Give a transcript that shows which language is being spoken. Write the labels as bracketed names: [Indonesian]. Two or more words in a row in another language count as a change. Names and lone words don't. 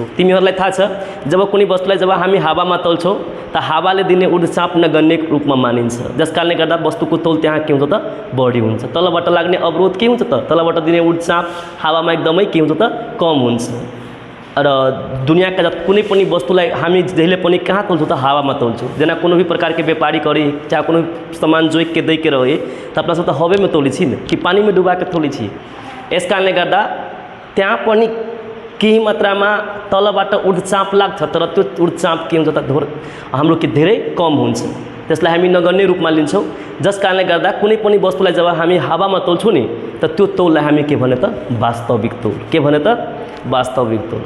[Nepali] तिमीहरूलाई थाहा छ जब कुनै वस्तुलाई जब हामी हावामा तौल्छौँ त हावाले दिने ऊर्ध्वचाप नगण्य रूपमा मानिन्छ, जस कारणले गर्दा वस्तुको तौल त्यहाँ के हुन्छ त बढी हुन्छ। तलबाट लाग्ने अवरोध के हुन्छ त, तलबाट दिने ऊर्ध्वचाप हावामा एकदमै के हुन्छ त कम हुन्छ। र दुनियाँका कुनै पनि वस्तुलाई हामी जहिले पनि कहाँ तौल्छौँ त हावामा तौल्छौँ। [Maithili] जेना कोनो भी प्रकार के व्यापारी करी चाहे कोनो सामान जोइक के दै के रहे त अपना सब त हवे में तौली छी कि पानी में डुबा के तौली छी। [Nepali] यस कारणले गर्दा त्यहाँ पनि केही मात्रामा तलबाट ऊर्ध्वचाप लाग्छ, तर त्यो ऊर्ध्वचाप के हुन्छ त हाम्रो के धेरै कम हुन्छ, त्यसलाई हामी नगण्य रूपमा लिन्छौँ। जस कारणले गर्दा कुनै पनि वस्तुलाई जब हामी हावामा तौल्छौँ नि त त्यो तौललाई हामी के भने त वास्तविक तौल, के भने त वास्तविक तौल।